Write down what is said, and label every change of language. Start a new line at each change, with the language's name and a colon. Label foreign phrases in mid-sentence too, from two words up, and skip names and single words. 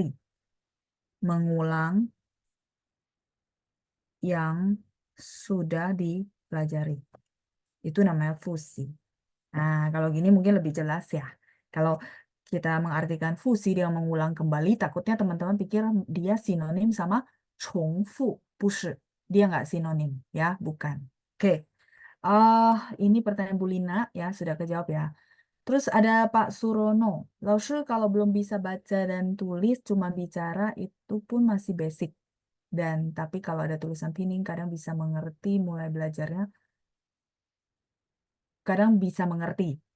Indonesian: Mengulang yang sudah dipelajari. Itu namanya fusi. Nah, kalau gini mungkin lebih jelas ya. Kalau kita mengartikan fusi dia mengulang kembali, takutnya teman-teman pikir dia sinonim sama
Chinese: 重复, 不是.
Indonesian: Dia nggak sinonim, ya, bukan. Oke, ini pertanyaan Bu Lina, ya, sudah kejawab ya. Terus ada Pak Surono. 老师 kalau belum bisa baca dan tulis, cuma bicara itu pun masih basic. Dan tapi kalau ada tulisan pining, kadang bisa mengerti mulai belajarnya, kadang bisa mengerti.